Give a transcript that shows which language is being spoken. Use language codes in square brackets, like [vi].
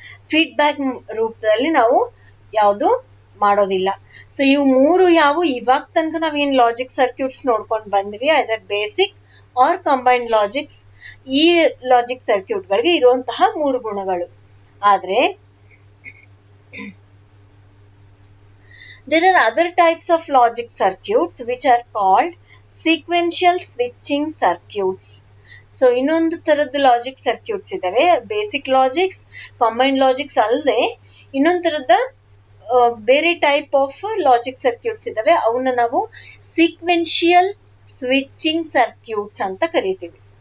[kn] Feedback ರೂಪದಲ್ಲಿ ನಾವು ಯಾವುದು ಮಾಡೋದಿಲ್ಲ. ಸೊ ಇವು ಮೂರು ಇವಾಗ ತನಕ ನಾವೇನ್ ಲಾಜಿಕ್ ಸರ್ಕ್ಯೂಟ್ಸ್ ನೋಡ್ಕೊಂಡು ಬಂದ್ವಿ, other basic R combined logics. ಈ ಲಾಜಿಕ್ ಸರ್ಕ್ಯೂಟ್ ಗಳಿಗೆ ಇರುವಂತಹ ಮೂರು ಗುಣಗಳು. [en] ಆದ್ರೆ there are other types of logic circuits which are called sequential switching circuits. [kn] So ಇನ್ನೊಂದು ತರದ ಲಾಜಿಕ್ ಸರ್ಕ್ಯೂಟ್ಸ್ ಇದಾವೆ. ಬೇಸಿಕ್ ಲಾಜಿಕ್ಸ್, ಕಂಬೈನ್ಡ್ ಲಾಜಿಕ್ಸ್ ಅಲ್ಲದೆ ಇನ್ನೊಂದು ತರದ ಬೇರೆ ಟೈಪ್ ಆಫ್ ಲಾಜಿಕ್ ಸರ್ಕ್ಯೂಟ್ಸ್ ಇದಾವೆ. ಅವನ್ನ ನಾವು ಸೀಕ್ವೆನ್ಶಿಯಲ್ ಸ್ವಿಚಿಂಗ್ ಸರ್ಕ್ಯೂಟ್ಸ್ ಅಂತ ಕರಿತೀವಿ.